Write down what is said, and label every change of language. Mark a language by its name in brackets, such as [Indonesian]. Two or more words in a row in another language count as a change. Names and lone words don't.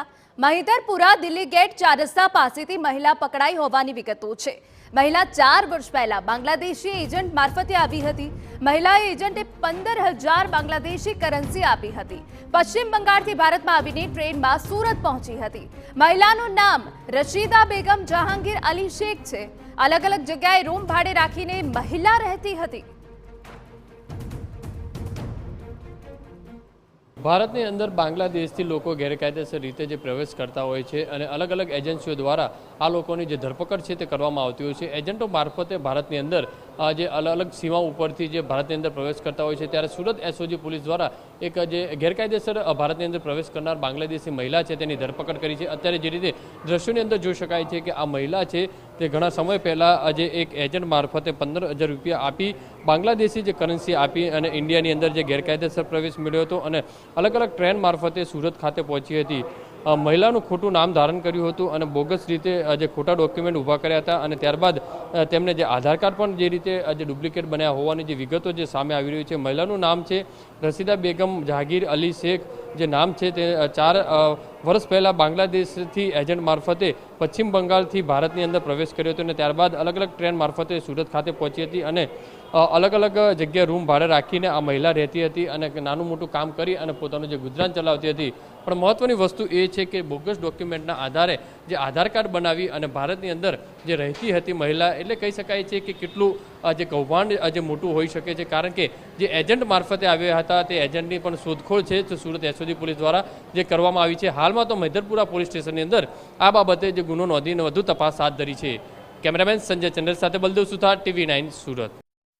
[Gujarati] મહિધરપુરા દિલ્હી ગેટ 4 રસ્તા પાસેથી મહિલા પકડાઈ હોવાની વિગતો છે। મહિલા 4 વર્ષ પહેલા બાંગ્લાદેશી એજન્ટ મારફતે આવી હતી। મહિલાએ એજન્ટે 15,000 બાંગ્લાદેશી કરન્સી આપી હતી। પશ્ચિમ બંગાળથી ભારતમાં આવીને ટ્રેનમાં સુરત પહોંચી હતી। મહિલાનું નામ રશીદા બેગમ જહાંગીર અલી શેખ છે। અલગ અલગ જગ્યા રૂમ ભાડે રાખીને મહિલા રહેતી હતી। ભારતની અંદર બાંગ્લાદેશથી લોકો ગેરકાયદેસર રીતે જે પ્રવેશ કરતા હોય છે અને અલગ અલગ એજન્સીઓ દ્વારા આ લોકોની જે ધરપકડ છે તે કરવામાં આવતી હોય છે। એજન્ટો મારફતે ભારતની અંદર જે અલગ અલગ સીમા ઉપરથી જે ભારતની અંદર પ્રવેશ કરતા હોય છે ત્યારે સુરત એસઓજી પોલીસ દ્વારા એક જે ગેરકાયદેસર ભારતની અંદર પ્રવેશ કરનાર બાંગ્લાદેશી મહિલા છે તેની ધરપકડ કરી છે। અત્યારે જે રીતે દૃશ્યોની અંદર જોઈ શકાય છે કે આ મહિલા છે તે ઘણા સમય પહેલા જે એક એજન્ટ મારફતે 15,000 રૂપિયા આપી બાંગ્લાદેશી જે કરન્સી આપી અને ઇન્ડિયાની અંદર જે ગેરકાયદેસર પ્રવેશ મેળવ્યો હતો અને અલગ અલગ ટ્રેન મારફતે સુરત ખાતે પહોંચી થી। महिलाનું ખોટું નામ ધારણ કર્યું હતું અને બોગસ રીતે જે ખોટા ડોક્યુમેન્ટ ઊભા કર્યા હતા અને ત્યારબાદ તેમને જે આધાર કાર્ડ પણ જે રીતે જે ડુપ્લિકેટ બન્યા હોવાની જે વિગતો જે સામે આવી રહી છે। મહિલાનું નામ છે રશીદા બેગમ જહાંગીર અલી શેખ। જે નામ છે તે 4 વર્ષ પહેલાં બાંગ્લાદેશથી એજન્ટ મારફતે પશ્ચિમ બંગાળથી ભારતની અંદર પ્રવેશ કર્યો હતો અને ત્યારબાદ અલગ અલગ ટ્રેન મારફતે સુરત ખાતે પહોંચી હતી અને અલગ અલગ જગ્યા રૂમ ભાડે રાખીને આ મહિલા રહેતી થી ઔર નાનું મોટું કામ કરી ઔર પોતાનું જે ગુજરાન ચલાવતી થી। પણ મહત્વની વસ્તુ એ છે કે બોગસ ડોક્યુમેન્ટના આધારે જે આધાર કાર્ડ બનાવી અને ભારતની અંદર જે રહેતી હતી મહિલા એટલે કહી શકાય છે કે કેટલું જે કૌભાંડ જે મોટું હોઈ શકે છે। કારણ કે જે એજન્ટ મારફતે આવ્યા હતા તે એજન્ટની પણ શોધખોળ છે તો સુરત એસઓજી પોલીસ દ્વારા જે કરવામાં આવી છે। હાલમાં તો મહિધરપુરા પોલીસ સ્ટેશનની અંદર આ બાબતે જે ગુનો નોંધીને વધુ તપાસ હાથ ધરી છે। કેમેરામેન સંજય ચંદ્ર સાથે બળદેવ સુથાર, TV9 સુરત।